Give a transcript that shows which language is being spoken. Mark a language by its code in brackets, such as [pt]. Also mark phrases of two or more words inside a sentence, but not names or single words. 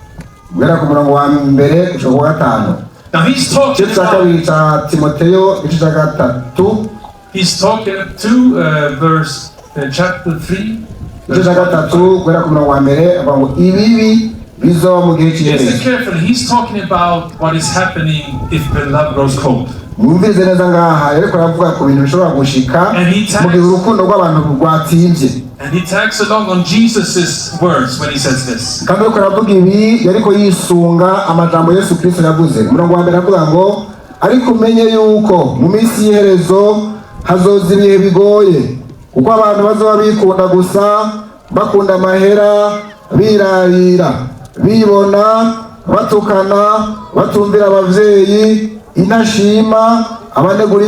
[en] Now he's talking to verse chapter 3 Listen carefully, he's talking about what is happening if the love grows cold. And he tags along on Jesus' words when he says this. [rn] Ariko umenye yuko mu minsi y'iherezo hazoza ibihe bigoye kuko abantu bazoba bikunda gusa bakunda amahera birarira bibona batukana batumvira abavyeyi inashima abanegura